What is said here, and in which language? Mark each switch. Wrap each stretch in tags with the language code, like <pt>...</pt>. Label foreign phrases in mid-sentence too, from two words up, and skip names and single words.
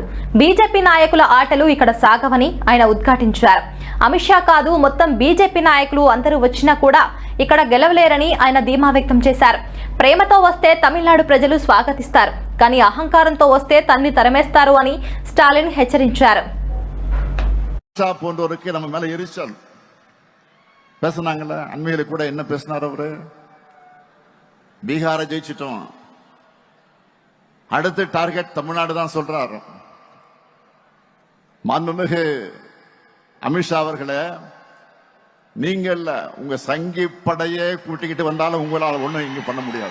<te>బీజేపీ నాయకుల ఆటలు ఇక్కడ సాగవని ఆయన ఉద్ఘాటించారు. అమిత్ షా కాదు, మొత్తం బీజేపీ నాయకులు అందరూ వచ్చినా కూడా ఇక్కడ గెలవలేరని ఆయన ధీమా వ్యక్తం చేశారు. ప్రేమతో వస్తే తమిళనాడు ప్రజలు స్వాగతిస్తారు, కానీ అహంకారంతో వస్తే తన్ని తరమేస్తారు అని స్టాలిన్ హెచ్చరించారు.</te> <ta>போன்றவருக்கு நம்ம மேல எரிச்சல் பேசினாங்கல்ல, அண்மையில கூட என்ன பேசினார் அவரு? பீகாரை ஜெயிச்சிட்டோம், அடுத்த டார்கெட் தமிழ்நாடு தான் சொல்றாரு. மாண்புமிகு அமித்ஷா அவர்களே, நீங்க இல்ல, உங்க சங்கி படையே கூட்டிக்கிட்டு வந்தாலும் உங்களால் ஒண்ணும் இங்க பண்ண முடியாது.</ta>